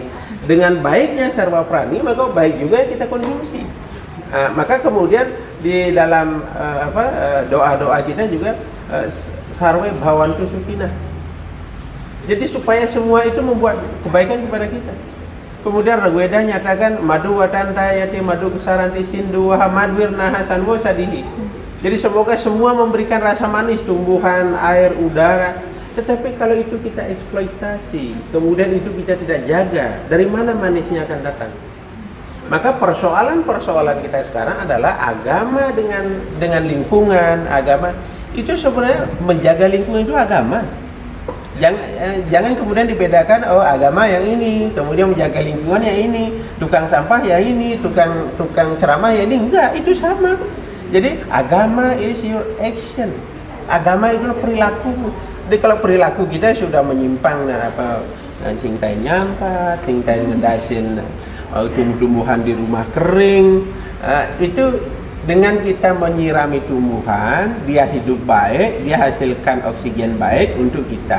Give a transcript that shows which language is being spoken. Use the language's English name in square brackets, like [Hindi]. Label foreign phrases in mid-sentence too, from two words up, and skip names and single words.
[Indonesian] Dengan baiknya [Sanskrit] sarwa prani, [Indonesian] maka baik juga yang kita konsumsi. Maka kemudian di dalam doa-doa kita juga [Sanskrit] sarwe bhawantu sukinah. [Indonesian] Jadi supaya semua itu membuat kebaikan kepada kita. Kemudian Rigveda nyatakan [Sanskrit] madu watantayati madu kesaranti sindu wahamadwir nahasan sadihi. [Indonesian] Jadi semoga semua memberikan rasa manis, tumbuhan, air, udara. Tetapi kalau itu kita eksploitasi, kemudian itu kita tidak jaga, dari mana manisnya akan datang? Maka persoalan-persoalan kita sekarang adalah agama dengan lingkungan, agama itu sebenarnya menjaga lingkungan itu agama. Jangan kemudian dibedakan, oh agama yang ini, kemudian menjaga lingkungan yang ini, tukang sampah yang ini, tukang ceramah yang ini, enggak, itu sama. Jadi agama [English] is your action, [Indonesian] agama itu perilaku. Jadi kalau perilaku kita sudah menyimpang dan singtai nyangka, singtai ngedasin tumbuh-tumbuhan di rumah kering, itu dengan kita menyirami tumbuhan, dia hidup baik, dia hasilkan oksigen baik untuk kita.